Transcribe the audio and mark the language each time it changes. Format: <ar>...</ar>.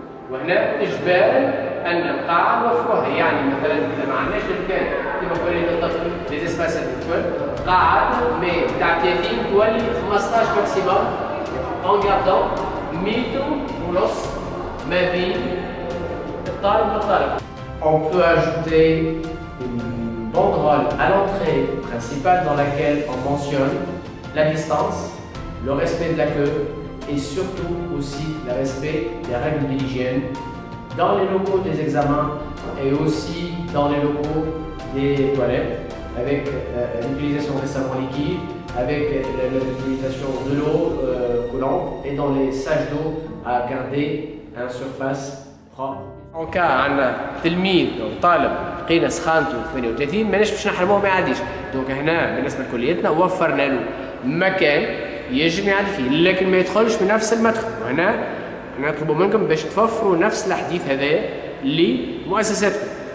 <ar>وهنا اجبارا ان القاعة نوفروها، يعني مثلا اذا ما عندناش الامكان كما كلية الطب لي اسباسات الكل قاعات مي تاع 30 تولي 15 ماكسيموم</ar> <fr>en gardant</fr> <ar>متر ونص ما بين الطالب والطالب.</ar> <fr>On peut ajouter une banderole à l'entrée principale dans laquelle on mentionne la distance, le respect de la queue et surtout aussi le respect des règles de l'hygiène dans les locaux des examens et aussi dans les locaux des toilettes avec l'utilisation des savons liquides, avec l'utilisation de l'eau coulante et dans les sages d'eau à garder une surface propre. En cas</fr> <ar>عندنا تلميذ أو طالب لقينا سخانته 38 ماناش باش نحرموه ما يعديش، دونك هنا بالنسبة لكليتنا وفرنا له مكان يجب يعدي فيه لكن ما يدخلش من نفس المدخل. وهنا نطلب منكم باش توفروا نفس الحديث هذا لمؤسساتكم.</ar>